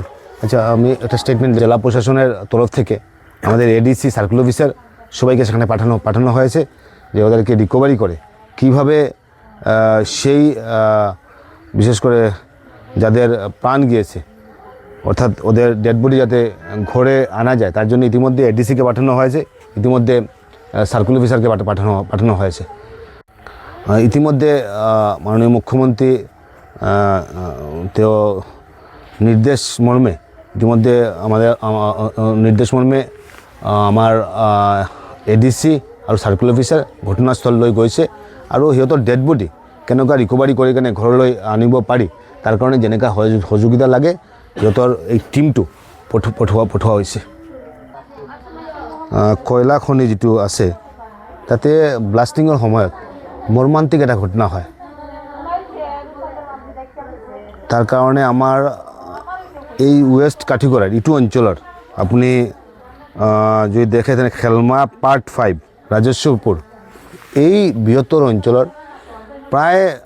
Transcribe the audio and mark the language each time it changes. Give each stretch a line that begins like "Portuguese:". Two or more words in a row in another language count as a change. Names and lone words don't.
Bangla: আচ্ছা আমি একটা স্টেটমেন্ট জেলা প্রশাসনের তরফ থেকে আমাদের এডিসি
English: circle officer
Bangla: সবাইকে সেখানে পাঠানো হয়েছে যে ওদেরকে রিকভারি করে কীভাবে সেই বিশেষ করে যাদের প্রাণ গিয়েছে, অর্থাৎ ওদের
English: dead body
Bangla: যাতে ঘরে আনা যায়, তার জন্য ইতিমধ্যে এডিসিকে পাঠানো হয়েছে, ইতিমধ্যে সার্কেল অফিসারকে পাঠানো হয়েছে।
Assamese: ইতিমধ্যে মাননীয় মুখ্যমন্ত্রী নির্দেশ মর্মে আমার এডিসি আৰু
English: circle officer
Assamese: ঘটনাস্থল লৈ গৈছে, আৰু সিহঁতৰ
English: dead body
Assamese: কেনেকুৱা ৰিকভাৰি কৰি কেনে ঘৰলৈ আনিব পাৰি তাৰ কাৰণে যেনেকুৱা সহযোগিতা লাগে সিহঁতৰ এই টিমটো পঠোৱা হৈছে। কয়লা খনি যিটো আছে তাতে ব্লাষ্টিঙৰ সময়ত মৰ্মান্তিক এটা ঘটনা হয়, তাৰ কাৰণে আমাৰ এই ৱেষ্ট কাঠিগড়াৰ ইটো অঞ্চলৰ আপুনি যদি দেখে তেনে খেলমা পাৰ্ট 5 ৰাজস্বপুৰ এই বৃহত্তৰ অঞ্চলৰ প্ৰায়